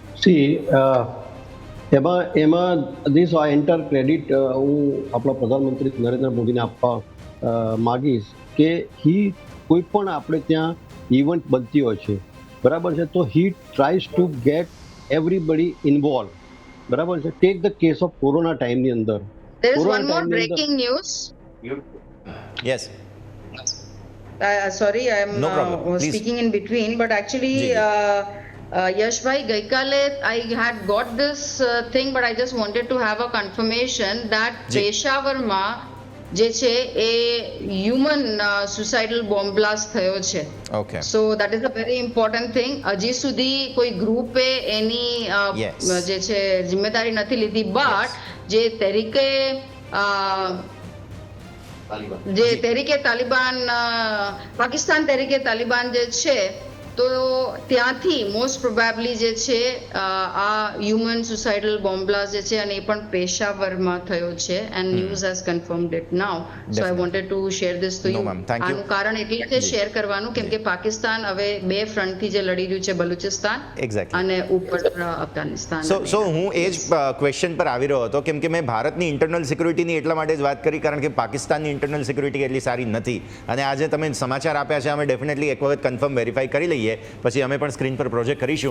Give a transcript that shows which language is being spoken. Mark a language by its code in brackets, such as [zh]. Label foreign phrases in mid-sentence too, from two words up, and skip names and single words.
[gu] એમાં [en] this entire credit [gu] હું આપણા પ્રધાનમંત્રી નરેન્દ્ર મોદીને આપવા માગીશ કે કોઈ પણ આપણે ત્યાં ઇવેન્ટ બનતી હોય છે, બરાબર છે, તો [en] he tries to get everybody involve, [gu] બરાબર છે। [en] take the case of corona timeની અંદર, There is one more breaking news. યસ, Sorry, I am No problem. Please. speaking in between, but actually, [hi] Ji, [en] Yash bhai, gaikale I had got this thing, but I just wanted to have a confirmation that [hi] Ji. [gu] Peshawar માં જે છે એ [en] human suicidal bomb blast [gu] થયો છે। [en] ઓકે, so that is a very important thing. [gu] હજી સુધી કોઈ ગ્રુપે એની [en] Yes. [gu] જે છે જિમ્મેદારી નથી લીધી, બટ જે તરીકે જે તહેરીકે તાલિબાન, પાકિસ્તાન તહેરીકે તાલિબાન જે છે, તો ત્યાંથી [en] most probably [gu] જે છે આ [en] human suicidal bomb blast [gu] જે છે, અને એ પણ પેશાવરમાં થયો છે [en] and news has confirmed it now. so I wanted to share this to No, યુ। ma'am. Thank you. [gu] આનું કારણ એટલે છે શેર કરવાનું કેમ કે પાકિસ્તાન હવે બે ફ્રન્ટથી જે લડી રહ્યું છે, બલુચિસ્તાન [en] એક્ઝેક્ટલી। [gu] અને ઉપર અફઘાનિસ્તાન। સો હું એ જ ક્વેશ્ચન પર આવી રહ્યો હતો, કેમ કે મેં ભારતની [en] internal securityની [gu] એટલા માટે જ વાત કરી કારણ કે પાકિસ્તાનની [en] internal security [gu] એટલી સારી નથી, અને આજે તમે સમાચાર આપ્યા છે, અમે ડેફિનેટલી એક વખત [en] confirm verify [gu] કરી લઈએ, પછી અમે પણ સ્ક્રીન પર પ્રોજેક્ટ કરીશું।